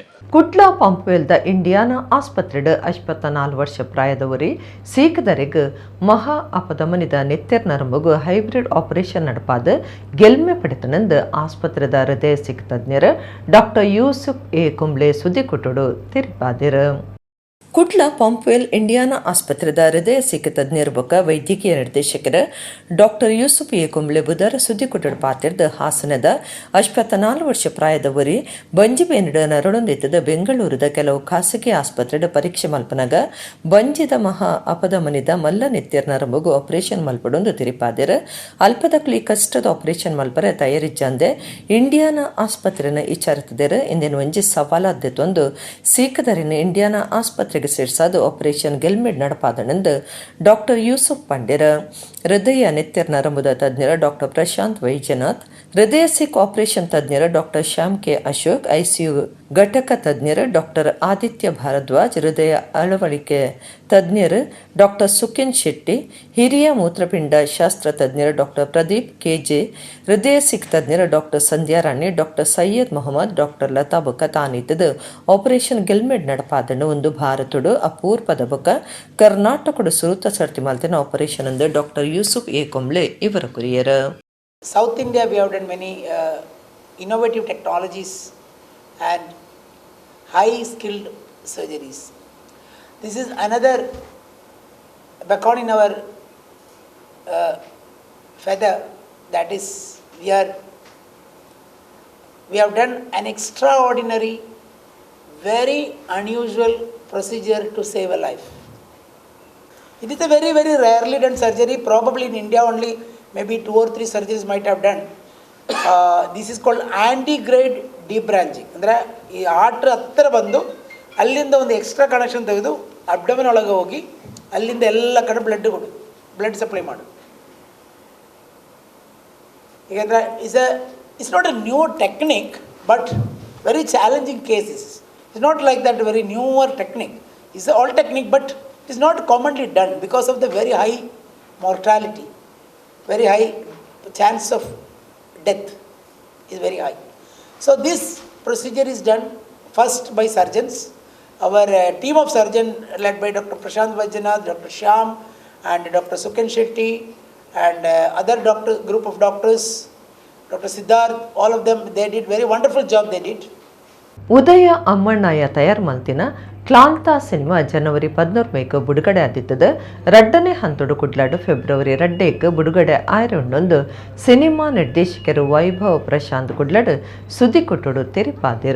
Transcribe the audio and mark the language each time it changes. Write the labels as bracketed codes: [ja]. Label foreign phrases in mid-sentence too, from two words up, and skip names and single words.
[tcy] ಕುಟ್ಲಾ ಪಂಪ್ವೆಲ್ದ ಇಂಡಿಯಾನ ಆಸ್ಪತ್ರೆಡ್ 54 ವರ್ಷ ಪ್ರಾಯದವರಿ ಸೀಕದರೆಗ್ ಮಹಾ ಅಪಧಮನಿದ ನೆತ್ತೆರ್ ನರಂಬುಗು ಹೈಬ್ರಿಡ್ ಆಪರೇಷನ್ ನಡಪಾದ ಗೆಲ್ಮೆ ಪಡೆತನಂದು ಆಸ್ಪತ್ರೆದ ಹೃದಯ ಸಿಕ್ ತಜ್ಞರು ಡಾಕ್ಟರ್ ಯೂಸುಫ್ ಎ ಕುಂಬ್ಳೆ ಸುದ್ದಿ ಕೊಟ್ಟುಡು ತಿರುಪಾದಿರು. ಕುಟ್ಲ ಪಂಪ್ವೆಲ್ ಇಂಡಿಯಾನ ಆಸ್ಪತ್ರೆದ ಹೃದಯ ಸಿಕ್ಕ ತಜ್ಞರ ಬೊಕ್ಕ ವೈದ್ಯಕೀಯ ನಿರ್ದೇಶಕರ ಡಾಕ್ಟರ್ ಯೂಸುಫ್ ಎ ಕುಂಬ್ಳೆ ಬುಧರ ಸುದ್ದಿ ಕೊಟ್ಟಡ ಪಾತಿರ್ದ ಹಾಸನದ 54 ವರ್ಷ ಪ್ರಾಯದವರಿ ಬಂಜಿಬೇನಡ ನರಳೊಂದಿತ್ತದ ಬೆಂಗಳೂರದ ಕೆಲವು ಖಾಸಗಿ ಆಸ್ಪತ್ರೆದ ಪರೀಕ್ಷೆ ಮಲ್ಪನಾಗ ಬಂಜಿದ ಮಹಾ ಅಪಧಮನಿದ ಮಲ್ಲ ನೆತ್ತಿಯರ್ ನರಂಬುಗು ಆಪರೇಷನ್ ಮಲ್ಪಡೊಂದು ತಿರಿಪಾದಿರ ಅಲ್ಪದಕ್ಲಿ ಕಷ್ಟದ ಆಪರೇಷನ್ ಮಲ್ಪರೆ ತಯಾರಿಜ್ಜಂದೆ ಇಂಡಿಯಾನ ಆಸ್ಪತ್ರೆನ ವಿಚಾರತದೇರ ಇಂದಿನ ಒಂಜಿ ಸವಾಲಾದ್ದೆತೊಂದು ಸೀಕದರಿನ ಇಂಡಿಯಾನ ಆಸ್ಪತ್ರೆಗೆ ಸಿಡ್ಸಾದ ಆಪರೇಷನ್ ಗೆಲ್ಮೆಡ್ ನಡಪಾದನೆಂದು ಡಾಕ್ಟರ್ ಯೂಸುಫ್ ಪಂಡ್ಯರ, ಹೃದಯ ನೆತ್ತೆರ್ ನರಂಬುದ ತಜ್ಞರ ಡಾಕ್ಟರ್ ಪ್ರಶಾಂತ್ ವೈದ್ಯನಾಥ್, ಹೃದಯ ಸಿಕ್ ಆಪರೇಷನ್ ತಜ್ಞರ ಡಾಕ್ಟರ್ ಶ್ಯಾಮ್ ಕೆ ಅಶೋಕ್, ಐಸಿಯು ಘಟಕ ತಜ್ಞರು ಡಾಕ್ಟರ್ ಆದಿತ್ಯ ಭಾರದ್ವಾಜ್, ಹೃದಯ ಅಳವಡಿಕೆ ತಜ್ಞರು ಡಾಕ್ಟರ್ ಸುಖೇನ್ ಶೆಟ್ಟಿ, ಹಿರಿಯ ಮೂತ್ರಪಿಂಡ ಶಾಸ್ತ್ರ ತಜ್ಞರು ಡಾಕ್ಟರ್ ಪ್ರದೀಪ್ ಕೆಜೆ, ಹೃದಯ ಸಿಕ್ ತಜ್ಞರು ಡಾಕ್ಟರ್ ಸಂಧ್ಯಾ ರಾಣಿ, ಡಾಕ್ಟರ್ ಸೈಯದ್ ಮೊಹಮ್ಮದ್, ಡಾಕ್ಟರ್ ಲತಾ ಬೊಕ್ಕ ತಾನಿತ್ತದು ಆಪರೇಷನ್ ಗೆಲ್ಮೆಡ್ ನಡಪಾದನ್ನು ಒಂದು ಭಾರತಡು ಅಪೂರ್ವದ ಬೊಕ್ಕ ಕರ್ನಾಟಕಡು ಸುರುತ ಸರ್ತಿ ಮಾಲ್ತಿನ ಆಪರೇಷನ್ ಎಂದು ಡಾಕ್ಟರ್ ಯೂಸುಫ್ ಎ ಕೊಂಬ್ಳೆ ಇವರ ಕುರಿಯರ. [en] South India, we have done many innovative technologies and high-skilled surgeries. This is another beacon in our feather, that is, we have done an extraordinary, very unusual procedure to save a life. It is a very, very rarely done surgery, probably in India only. Maybe 2 or 3 surgeries might have done. This is called antegrade debranching. [kn] ಅಂದರೆ ಈ ಆರ್ಟ್ರ್ ಹತ್ತಿರ ಬಂದು ಅಲ್ಲಿಂದ ಒಂದು [en] extra connection [kn] ತೆಗೆದು ಅಬ್ಡಮನ್ ಒಳಗೆ ಹೋಗಿ ಅಲ್ಲಿಂದ ಎಲ್ಲ ಕಡೆ [en] blood supply [kn] ಮಾಡು. [en] ಯಾಕೆಂದರೆ it's not a new technique, but very challenging cases. It's not like that very newer technique. It's old technique, but it is not commonly done because of the very high mortality. Very high chance of death is very high. So this procedure is done first by surgeons. Our team of surgeons led by Dr. Prashant Vajjanath, Dr. Shyam and Dr. Sukhen Shetty and other group of doctors, Dr. Siddharth, all of them, they did very wonderful job they did. [tcy] ಉದಯ ಅಮ್ಮಣ್ಣಯ್ಯ ತಯಾರು ಮಲ್ತಿನ ಕ್ಲಾಂತಾ ಸಿನಿಮಾ ಜನವರಿ 14 ಬಿಡುಗಡೆ ಆದಿತ್ತದ. ರಡ್ಡನೇ ಹಂತಡು ಕುಡ್ಲಾಡು ಫೆಬ್ರವರಿ 2 ಬಿಡುಗಡೆ ಆಯ್ರೊಂಡೊಂದು ಸಿನಿಮಾ ನಿರ್ದೇಶಕರು ವೈಭವ್ ಪ್ರಶಾಂತ್ ಕುಡ್ಲಾಡು ಸುದ್ದಿ ಕೊಟ್ಟಡು ತೆರಿಪಾದಿರ.